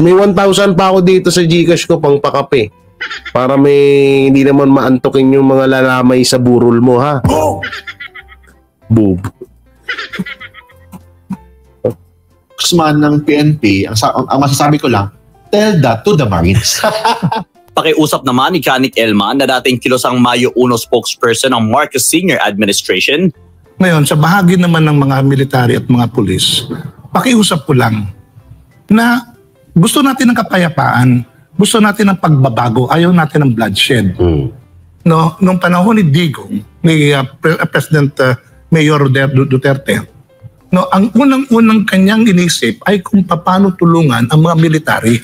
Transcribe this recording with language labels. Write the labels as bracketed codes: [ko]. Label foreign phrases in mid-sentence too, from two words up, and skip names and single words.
[tl] May 1,000 pa ako dito sa GCash ko pang pakape. Para hindi naman maantokin yung mga lalamay sa burol mo, ha? Boob. Congressman ng PNP, ang masasabi ko lang, [en] tell that to the Marines. [tl] Pakiusap naman ni Kanik Elman na dating kilosang Mayo 1 spokesperson ng Marcos Senior Administration. Ngayon, sa bahagi naman ng mga military at mga pulis, pakiusap ko lang na gusto natin ng kapayapaan, gusto natin ng pagbabago, ayaw natin ng bloodshed. No, nung panahon ni Digong, ni President Mayor Duterte, no, ang unang-unang kanyang inisip ay kung paano tulungan ang mga military